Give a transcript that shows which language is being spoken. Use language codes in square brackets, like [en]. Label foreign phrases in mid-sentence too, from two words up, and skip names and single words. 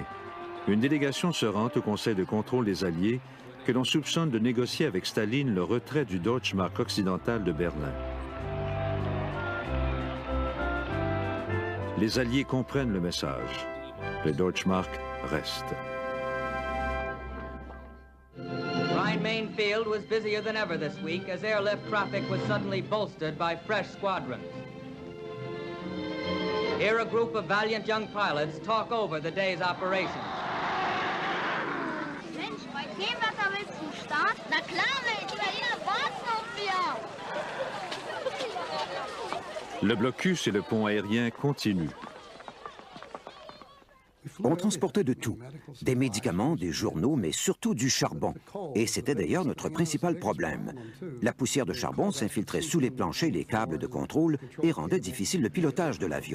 [fr] Une délégation se rend au Conseil de contrôle des Alliés que l'on soupçonne de négocier avec Staline le retrait du Deutschmark occidental de Berlin. Les Alliés comprennent le message. Le Deutschmark reste. [en] Rhine-Main Field was busier than ever this week as airlift traffic was suddenly bolstered by fresh squadrons. Here a group of valiant young pilots talk over the day's operations. [de] Mensch, bei dem Wetter willst du starten? Na klar, Mensch, Italiener warten auf wir. [fr] Le blocus et le pont aérien continuent. On transportait de tout, des médicaments, des journaux, mais surtout du charbon. Et c'était d'ailleurs notre principal problème. La poussière de charbon s'infiltrait sous les planchers et les câbles de contrôle et rendait difficile le pilotage de l'avion.